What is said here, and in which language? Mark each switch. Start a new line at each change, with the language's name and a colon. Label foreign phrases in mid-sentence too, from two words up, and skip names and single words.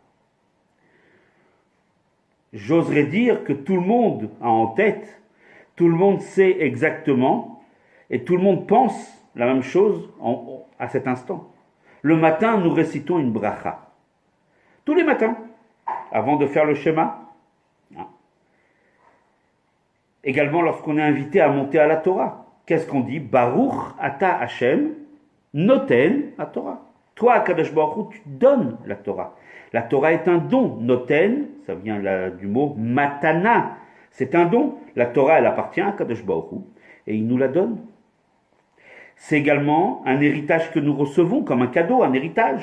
French: J'oserais dire que tout le monde a en tête, tout le monde sait exactement, et tout le monde pense la même chose à cet instant. Le matin, nous récitons une bracha. Tous les matins, avant de faire le schéma. Également, lorsqu'on est invité à monter à la Torah, qu'est-ce qu'on dit?
Hebrew: ברוך אתה השם נותן התורה.
French: Toi,
Hebrew: הקדוש ברוך הוא,
French: tu donnes la Torah. La Torah est un don. Noten, ça vient du mot matana. C'est un don. La Torah, elle appartient à
Hebrew: הקדוש ברוך הוא
French: et il nous la donne. C'est également un héritage que nous recevons comme un cadeau, un héritage.